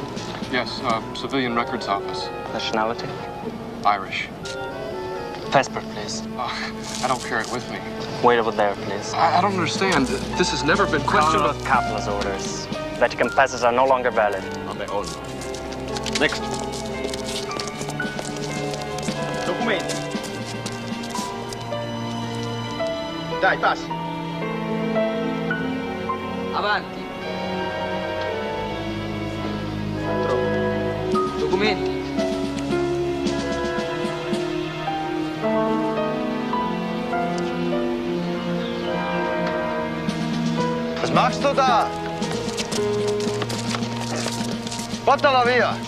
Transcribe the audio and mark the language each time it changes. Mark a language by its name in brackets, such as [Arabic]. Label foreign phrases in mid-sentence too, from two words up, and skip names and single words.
[English] Yes, civilian records office. Nationality? Irish. Passport, please. I don't carry it with me. Wait over there, please. I don't understand. This has never been questioned. Follow Kaplan's orders. Vatican passes are no longer valid. On their own. Next. [Italian] Documenti. Dai, passi. Avanti. Documenti. [German] Was machst du da? [Italian] Portala via!